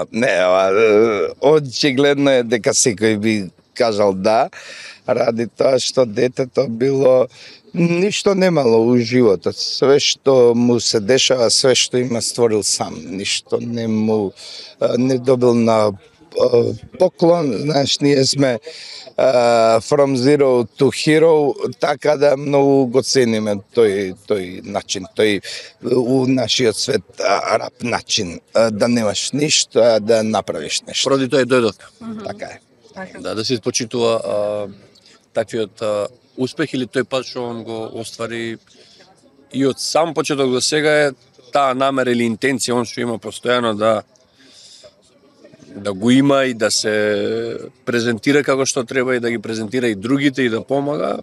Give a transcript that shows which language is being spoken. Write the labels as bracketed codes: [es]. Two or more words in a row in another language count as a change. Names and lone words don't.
[mk] Не, очигледно е дека секој би кажал да, ради тоа што детето било ништо немало у животот. Све што му се дешава, све што има створил сам. Ништо не добил на поклон, знаеш, ние сме [en] from zero to hero, [mk] така да многу го цениме тој начин, у нашиот свет рап начин, да немаш ништо, а да направиш нешто. Поради тоа дојдов. Така е. Да се почитува таквиот успех или тој пат што он го оствари и од сам почеток до сега е таа намера или интенција он што има постојано да го има и да се презентира како што треба и да ги презентира и другите и да помага.